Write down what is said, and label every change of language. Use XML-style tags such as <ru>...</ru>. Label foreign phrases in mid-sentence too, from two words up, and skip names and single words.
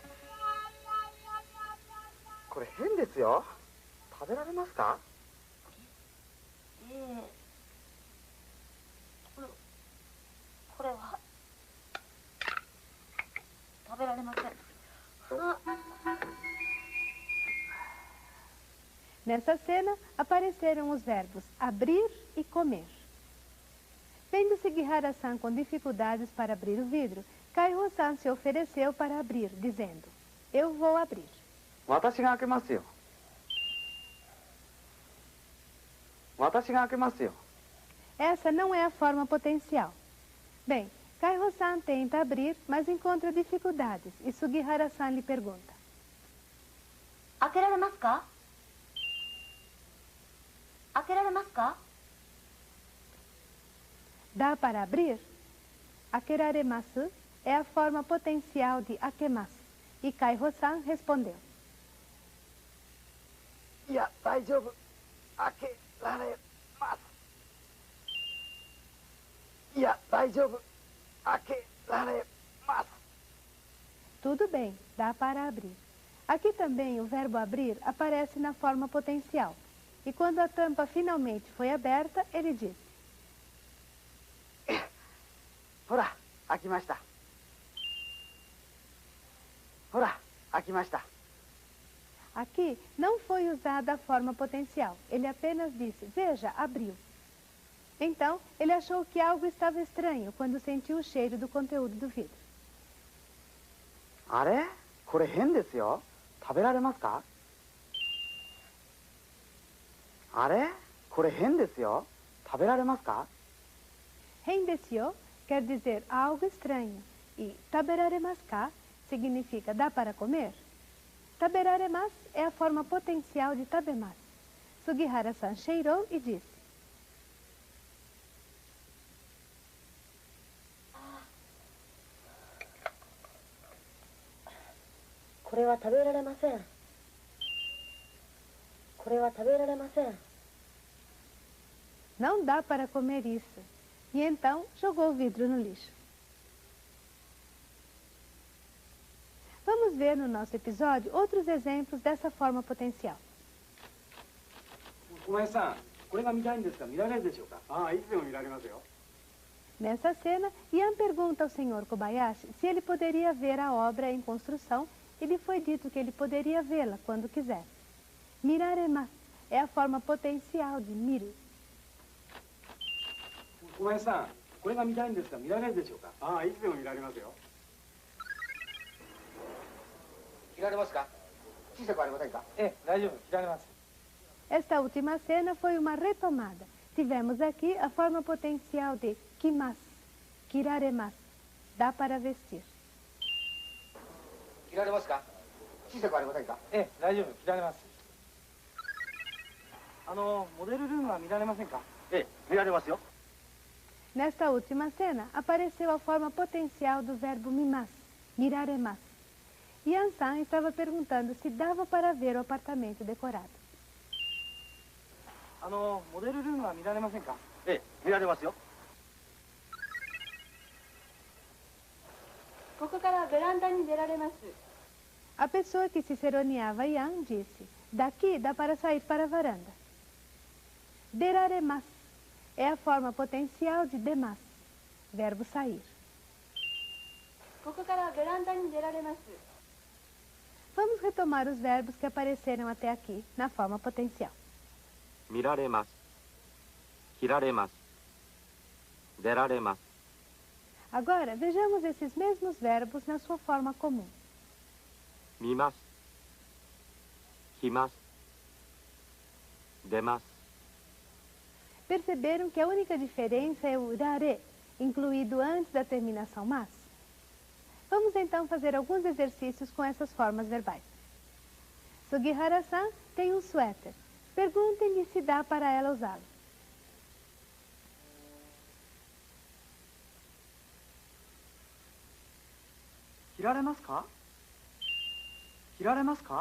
<ja>これ変ですよ。食べられますか？ええ。これは食べられません。あ。</ja> <pt>Nessa cena, apareceram os verbos abrir e comer. Vendo Sugihara-san com dificuldades para abrir o vidro, Kaiho-san se ofereceu para abrir, dizendo: eu vou abrir.</pt> <ja>私が開けますよ。私が開けますよ。</ja> <pt>Essa não é a forma potencial. Bem, Kaiho-san tenta abrir, mas encontra dificuldades, e Sugihara-san lhe pergunta:</pt> <ja>開けられますか？開けられますか？</ja> <pt>Dá para abrir? Akeraremasu é a forma potencial de akemasu, e Kaiho-san respondeu:</pt> <ja>いや、大丈夫。開けられます。いや、大丈夫。開けられます。</ja> <pt>Tudo bem, dá para abrir. Aqui também o verbo abrir aparece na forma potencial. E quando a tampa finalmente foi aberta, ele disse:</pt> <ja>ほら、開きました。ほら、開きました。</ja> <pt>Aqui não foi usada a forma potencial. Ele apenas disse: veja, abriu. Então, ele achou que algo estava estranho quando sentiu o cheiro do conteúdo do vidro.</pt> <ja>あれ？これ変ですよ。食べられますか？あれ？これ変ですよ。食べられますか？</ja> <pt>Rendesyo quer dizer algo estranho. E</pt> <ja>食べられますか</ja> <pt>significa dá para comer. Taberaremasu é a forma potencial de tabemasu. Sugihara-san cheirou e disse:</pt> <ja>これは食べられません。これは食べられません。</ja> <pt>não dá para comer isso. E então jogou o vidro no lixo. Vamos ver no nosso episódio outros exemplos dessa forma potencial.</pt> <ja>小林さん、これが見たいんですが見られるでしょうか？ああ、いつでも見られますよ。</ja> <pt>Nessa cena, Ian pergunta ao Sr. Kobayashi se ele poderia ver a obra em construção e lhe foi dito que ele poderia vê-la quando quisesse. Miraremasu é a forma potencial de miru.</pt> <ja>小林さん、これが見たいんですが見られるでしょうか？ああ、いつでも見られますよ。切られますか？小さくありませんか？ええ、大丈夫、切られます。</ja> <pt>Esta última cena foi uma retomada. Tivemos aqui a forma potencial de</pt> <ja>着ます、着られます.</ja> <pt>dá para vestir.</pt> <ja>着られますか？小さくありませんか？ええ、大丈夫、着られます。モデルルームは見られませんか？ええ、見られますよ。</ja> <pt>Nesta última cena, apareceu a forma potencial do verbo</pt> <ja>見ます、見られます.</ja> <pt>Yan-san estava perguntando se dava para ver o apartamento decorado.</pt> <ja>モデルルームは見られませんか？ええ、見られますよ。ここからベランダに出られます。</ja> <pt>A pessoa que ciceroneava Yan disse: daqui dá para sair para a varanda. Deraremas é a forma potencial de demas, verbo sair.</pt> <ja>ここからベランダに出られます。</ja> <pt>Vamos retomar os verbos que apareceram até aqui na forma potencial.</pt> <ja>見られます。着られます。出られます。</ja> <pt>Agora, vejamos esses mesmos verbos na sua forma comum.</pt> <ja>見ます。着ます。出ます。</ja> <pt>Perceberam que a única diferença é o rare, incluído antes da terminação mas? Vamos então fazer alguns exercícios com essas formas verbais. Sugihara-san tem um suéter. Perguntem-lhe se dá para ela usá-lo.</pt> <ja>着られますか？着られますか？</ja>